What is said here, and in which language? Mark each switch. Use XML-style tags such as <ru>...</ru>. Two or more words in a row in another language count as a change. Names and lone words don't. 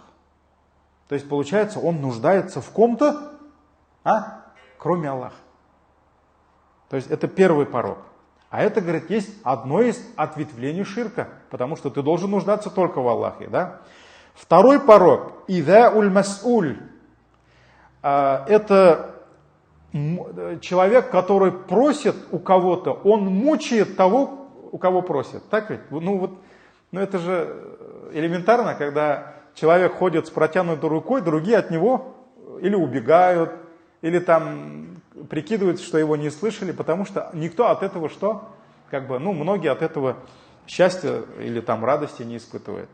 <ru>То есть получается, он нуждается в ком-то, кроме Аллаха. То есть это первый порок. А это, говорит, есть одно из ответвлений ширка, потому что ты должен нуждаться только в Аллахе. Да? Второй порок,</ru> <ar>إيذاء المسؤول.</ar> <ru>Это человек, который просит у кого-то, он мучает того, у кого просит. Так ведь? Ну это же элементарно, когда человек ходит с протянутой рукой, другие от него или убегают, или там прикидываются, что его не слышали, потому что никто от этого многие от этого счастья или там радости не испытывают.</ru>